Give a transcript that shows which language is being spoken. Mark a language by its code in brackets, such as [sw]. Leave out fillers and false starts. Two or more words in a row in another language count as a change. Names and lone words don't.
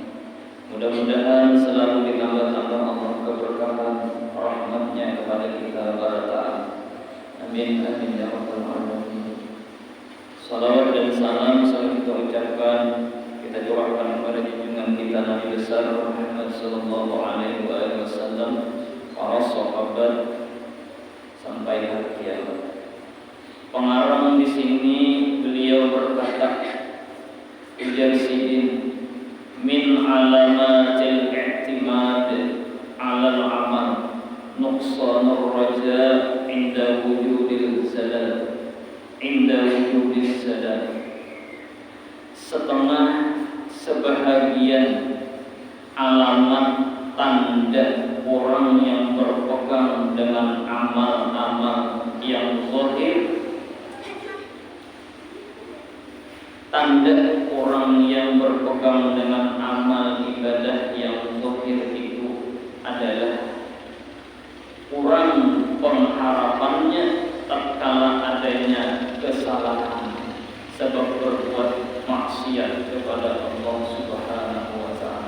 [bjn] Mudah-mudahan selalu ditambah-tambah Allah keberkahan rahmatnya kepada kita Ta'ala. [ar] آمين آمين يا رب العالمين. [bjn] Salawat dan salam selalu kita ucapkan, kita curahkan kepada junjungan kita Nabi besar Muhammad [ar] صلى الله عليه وسلم, [bjn] para sahabat sampai hari kiamat. Pengarang di sini beliau berkata, ujar sidin [ar] من علامات الاعتماد على العمل نقصان الرجاء عند وجود الزلل عند وجود السداد. [bjn] Setengah sebahagian alamat tanda orang yang berpegang dengan amal-amal yang zahir, tanda orang yang berpegang dengan amal ibadah yang zahir itu adalah kurang pengharapannya tatkala adanya kesalahan sebab berbuat maksiat kepada Allah [ar] سبحانه وتعالى.